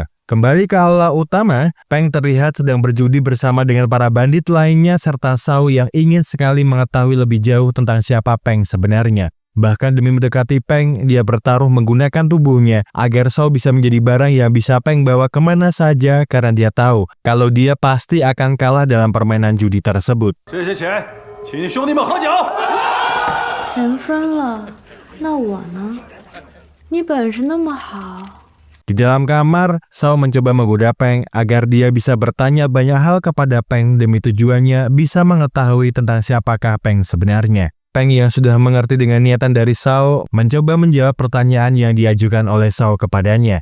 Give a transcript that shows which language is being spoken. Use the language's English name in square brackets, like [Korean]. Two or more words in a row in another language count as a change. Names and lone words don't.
[Indonesian] Kembali ke aula utama, Peng terlihat sedang berjudi bersama dengan para bandit lainnya serta Shao yang ingin sekali mengetahui lebih jauh tentang siapa Peng sebenarnya. Bahkan demi mendekati Peng, dia bertaruh menggunakan tubuhnya agar Shao bisa menjadi barang yang bisa Peng bawa kemana saja karena dia tahu kalau dia pasti akan kalah dalam permainan judi tersebut. [Chinese] 钱分了，那我呢？你本事那么好。 [Indonesian] Di dalam kamar, Shao mencoba menggoda Peng agar dia bisa bertanya banyak hal kepada Peng demi tujuannya bisa mengetahui tentang siapakah Peng sebenarnya. Peng yang sudah mengerti dengan niatan dari Shao mencoba menjawab pertanyaan yang diajukan oleh Shao kepadanya.